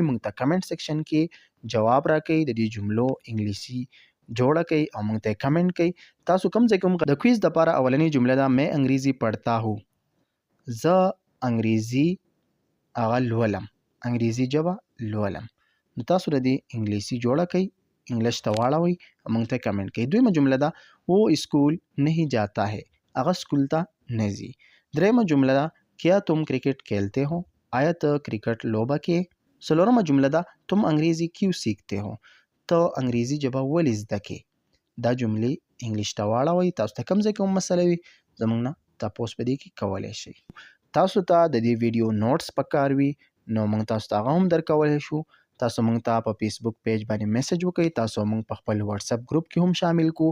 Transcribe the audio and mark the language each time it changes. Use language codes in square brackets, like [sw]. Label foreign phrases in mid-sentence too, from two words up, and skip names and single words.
[ps] موږ ته [en] comment section [ps] کې جواب راکړئ د دې جملو انګلیسي جوړه کړئ او موږ ته کمنټ کړئ. تاسو کوم ځای کوم د کویز دپاره اولنۍ جمله ده [ur] میں انګریزي پڑھتا هو. [ps] زه انګریزي هغه لولم، انګریزي ژبه لولم. نو تاسو د دې انګلیسي جوړه کړئ، انګلیش ته واړوئ او موږ ته کمنټ کړئ. دویمه جمله ده [ur] وہ اسکول نہیں جاتا ہے، [ps] هغه سکول ته نه ځي. دریمه جمله ده [ur] کیا تم کرکٹ کھیلتے ہو، [ps] آیا ته کرکټ لوبه کې. څلورمه جمله ده [ur] تم انګریزي کیوں سیکھتے ہو، [ps] ته انګریزي ژبه ولې زده کې. دا جملې انګلیش ته واړوئ. تاسو ته کوم ځای کې هم مسله وي زموږ نه تپوس په دې کې کولی شئ. تاسو ته د دې ویډیو نوټس پکار وي نو موږ تاسو ته هغه هم درکولی شو. تاسو موږ ته په [en] Facebook page [ps] باندې میسج وکړئ. تاسو موږ په خپل [en] WhatsApp group [ps] کې هم شامل کو.